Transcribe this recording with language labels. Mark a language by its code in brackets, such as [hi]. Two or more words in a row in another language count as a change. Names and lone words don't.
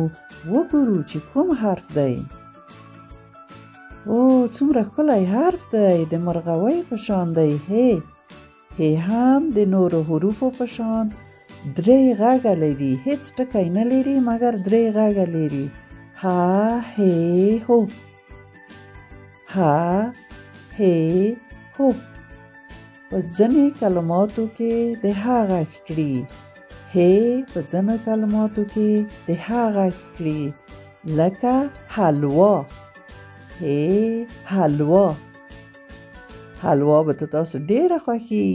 [ps] وګورو چې کوم حرف دی. او څومره ښکلی حرف دی، د مرغوۍ په شان دی. هی هم د نورو حروفو په شان درې غږه لري، هیڅ ټکی نه لري مګر درې غږه لري. ها هی هو، ها هی هو. په ځینې کلماتو کې د ها غږ کړي، هی په ځینو کلماتو کې د ها غږ کړي، لکه حلوا. هی حلوا. حلوا به تاسو ډیره خوښیږي.